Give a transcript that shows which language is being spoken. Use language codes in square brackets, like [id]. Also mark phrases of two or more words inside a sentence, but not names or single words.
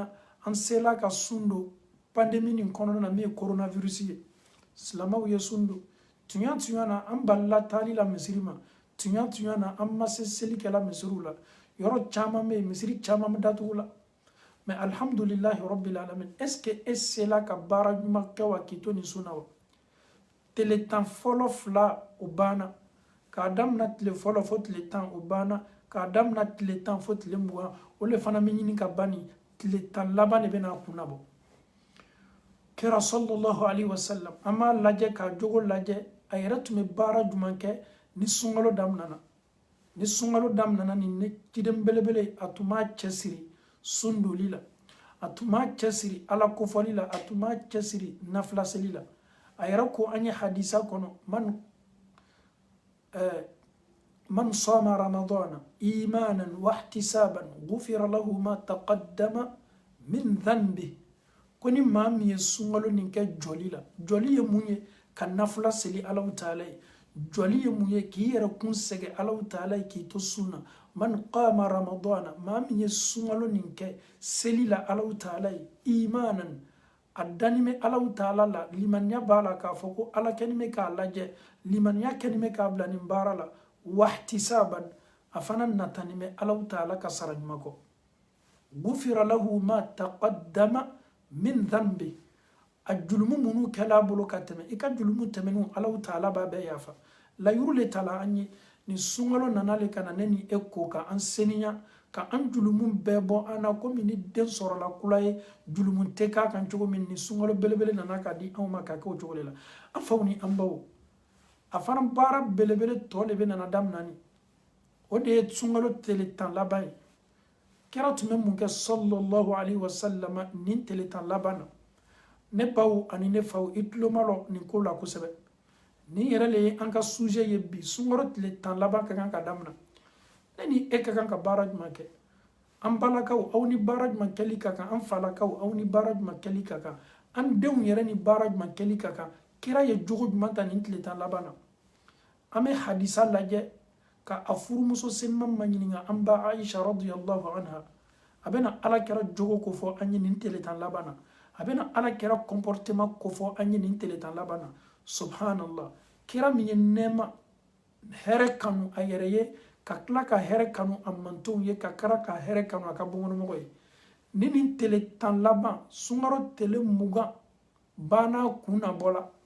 [bm] an sela ka sun don pandemi nin kɔnɔna na min ye coronavirus ye silamaw ye sun don tuɲa na an balila taali la misiri ma tuɲa na an ma se selikɛla misiriw la yɔrɔ caman bɛ yen misiri caman bɛ datugu la mɛ [ar] الحمد لله رب العالمين [fr] est ce que [bm] e sela ka baara ɲuman kɛ wa k'i to nin sun na wa tile 10 fɔlɔ fila o banna k'a damina tile fɔlɔ fo tile 10 o banna k'a damina tile 10 fo tile 20 o le fana bɛ ɲini ka ban nin tile 10 laban de bɛna kun labɔ kɛra [ar] صلى الله عليه وسلم [bm] an m'a lajɛ k'a jogo lajɛ a yɛrɛ tun bɛ baara jumɛn kɛ ni sunkalo daminana nin ne ciden belebele a tun b'a cɛsiri sun doli la a tun b'a cɛsiri ala kofɔli la a tun b'a cɛsiri nafilaseli la a yɛrɛ ko an ye hadisa kɔnɔ [ar] من صام رمضان إيمانا واحتسابا غفر له ما تقدم من ذنبه [bm] ko ni maa min ye sunkalo nin kɛ jɔli la jɔli ye mun ye ka nafila seli alaw taala ye joli ye mun ye k'i yɛrɛ kun sɛgɛ Alahu Taala ye k'i to sunna [ar] من قام رمضان [bm] maa min ye sunkalo nin kɛ seli la Alahu Taala ye imanan a dani bɛ Alahu Taala la limaniya b'a la k'a fɔ ko Ala kɛni bɛ k'a lajɛ limaniya kɛni bɛ k'a bila nin baara la wahtisaban a fana natani bɛ Alahu Taala ka sara ɲuman kɔ [ar] غفر له ما تقدم من ذنبه [bm] a julumu minnu kɛla a bolo ka tɛmɛ i ka julumu tɛmɛnnu Alahu Taala b'a bɛɛ yafa layiru le tala an ye nin sunkalo nana le ka na ne ni e ko ka an seniya ka an julumu bɛɛ bɔ an na komi ni den sɔrɔla kula ye julumu tɛ k'a kan cogo min ni sunkalo belebele nana ka di anw ma ka kɛ o cogo de la an faw ni an baw a fana baara belebele tɔ de bɛ nana daminɛ ni o de ye sunkalo tile 10 laban ye kira tun bɛ mun kɛ [ar] صلى الله عليه وسلم [bm] nin tile 10 laban na ne baw ani ne faw i tulo ma lɔ nin ko la kosɛbɛ nin yɛrɛ le ye an ka sujet ye bi sunkalo tile 10 laban ka kan ka daminɛ ne ni e ka kan ka baara jumɛn kɛ an balakaw aw ni baara jumɛn kɛli ka kan an falakaw aw ni baara jumɛn kɛli ka kan an denw yɛrɛ ni baara jumɛn kɛli ka kan kira ye jogo jumɛn ta nin tile 10 laban na an bɛ hadisa lajɛ ka a furumuso senman ma ɲininka an ba Aisha [ar] رضي الله عنها [bm] a bɛna alakira jogo ko fɔ an ye nin tile 10 laban na a bɛna alakira comportement ko fɔ an ye nin tile 10 laban na subhanallah kira min ye nɛɛma hɛrɛ kanu a yɛrɛ ye ka tila ka hɛrɛ kanu a mantonw ye ka kara ka hɛrɛ kanu a ka bɔnkɔnɔmɔgɔ ye ni nin tile 10 laban sunkaro tile 20 banna kun na bɔla